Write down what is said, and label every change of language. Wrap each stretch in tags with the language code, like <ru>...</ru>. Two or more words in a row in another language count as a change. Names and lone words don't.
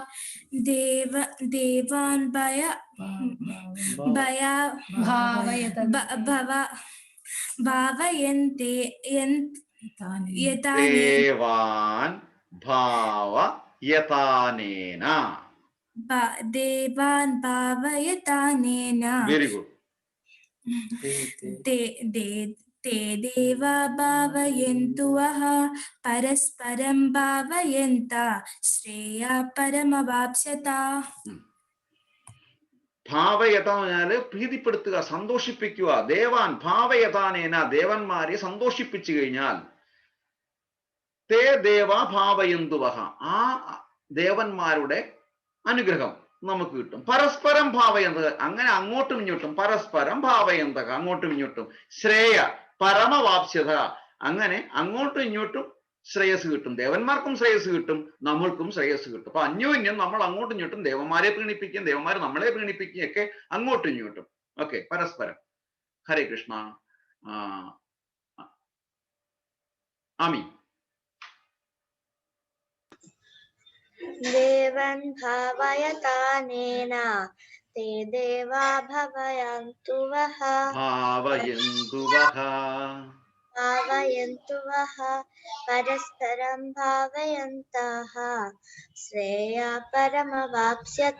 <sa>देवान् भावयन्ते देवान् भावयतानेन. देवान् भावयतानेन</sa> <en>very good.</en> <sa>ते देवा भावयन्तु वः परस्परं भावयन्तः श्रेयः परमवाप्स्यत.</sa> <ml>ഭാവയത പറഞ്ഞാല് പ്രീതിപ്പെടുത്തുക, സന്തോഷിപ്പിക്കുക.</ml> <sa>ദേവാൻ ഭാവയതാനേന</sa> <ml>ദേവന്മാരെ സന്തോഷിപ്പിച്ചു കഴിഞ്ഞാൽ</ml> <sa>തേ ദേവ ഭാവയന്തുവഹ</sa> <ml>ആ ദേവന്മാരുടെ അനുഗ്രഹം നമുക്ക് കിട്ടും.</ml> <sa>പരസ്പരം ഭാവയന്തക</sa> <ml>അങ്ങനെ അങ്ങോട്ടും ഇങ്ങോട്ടും</ml> <sa>പരസ്പരം ഭാവയന്തക</sa> <ml>അങ്ങോട്ടും ഇങ്ങോട്ടും</ml> <sa>ശ്രേയ പരമവാപ്സ്യത</sa> <ml>അങ്ങനെ അങ്ങോട്ടും ഇങ്ങോട്ടും ശ്രേയസ് കിട്ടും. ദേവന്മാർക്കും ശ്രേയസ് കിട്ടും, നമ്മൾക്കും ശ്രേയസ് കിട്ടും. അപ്പൊ അന്യോന്യം നമ്മൾ അങ്ങോട്ടും ഇങ്ങോട്ടും ദേവന്മാരെ പ്രീണിപ്പിക്കും, ദേവന്മാരെ നമ്മളെ പ്രീണിപ്പിക്കും ഒക്കെ അങ്ങോട്ടും ഇങ്ങോട്ടും. ഓക്കെ, പരസ്പരം.</ml> <sa>ഹരേ കൃഷ്ണ.</sa> <ml>ആമി.</ml> <sa>देवान् भावयतानेन ते देवा भावयन्तु वः परस्परं भावयन्तः श्रेयः परमवाप्स्यत.</sa>